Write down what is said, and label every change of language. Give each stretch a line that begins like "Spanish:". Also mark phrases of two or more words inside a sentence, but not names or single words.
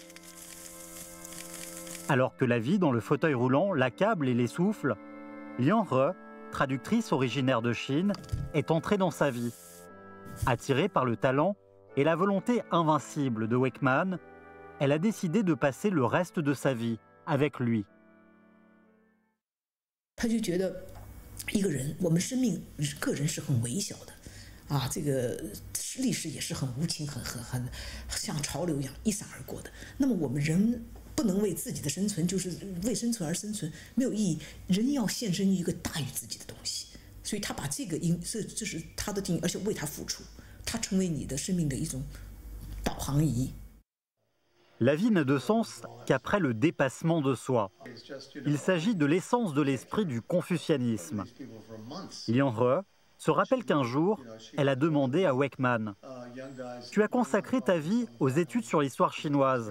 French: Alors que la vie dans le fauteuil roulant l'accable et l'essouffle, Liang He, traductrice originaire de Chine, est entrée dans sa vie. Attirée par le talent et la volonté invincible de Wakeman, elle a décidé de passer le reste de sa vie avec lui.
Chinese: 他就觉得一个人，我们生命个人是很微小的。啊，这个历史也是很无情、很像潮流一样一闪而过的。那么我们人不能为自己的生存，就是为生存而生存，没有意义。人要献身于一个大于自己的东西。所以他把这个这是他的定义，而且为他付出，他成为你的生命的一种导航仪。
French: La vie n'a de sens qu'après le dépassement de soi. Il s'agit de l'essence de l'esprit du confucianisme. Liang He se rappelle qu'un jour, elle a demandé à Wakeman « Tu as consacré ta vie aux études sur l'histoire chinoise.